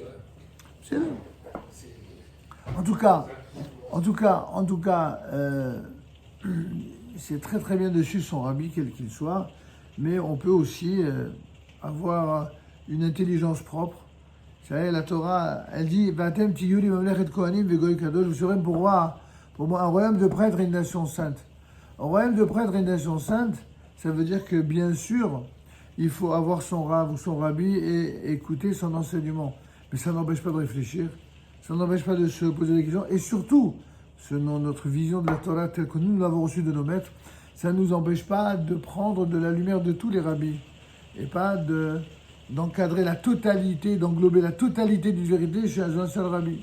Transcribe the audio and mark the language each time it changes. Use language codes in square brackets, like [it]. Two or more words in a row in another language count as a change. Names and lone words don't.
[fr] C'est vrai. En tout cas, c'est très très bien de suivre son rabbi, quel qu'il soit, mais on peut aussi avoir une intelligence propre. Vous savez, la Torah, elle dit [he] ואתם תהיו לי ממלכת כהנים וגוי קדוש, [fr] vous serez pour moi un royaume de prêtres et une nation sainte. Un royaume de prêtres et une nation sainte, ça veut dire que bien sûr, il faut avoir son rav ou son rabbi et écouter son enseignement. Mais ça n'empêche pas de réfléchir, ça n'empêche pas de se poser des questions, et surtout, selon notre vision de la Torah telle que nous l'avons reçue de nos maîtres, ça ne nous empêche pas de prendre de la lumière de tous les rabbis, et pas d'encadrer la totalité, d'englober la totalité d'une vérité chez un seul rabbi.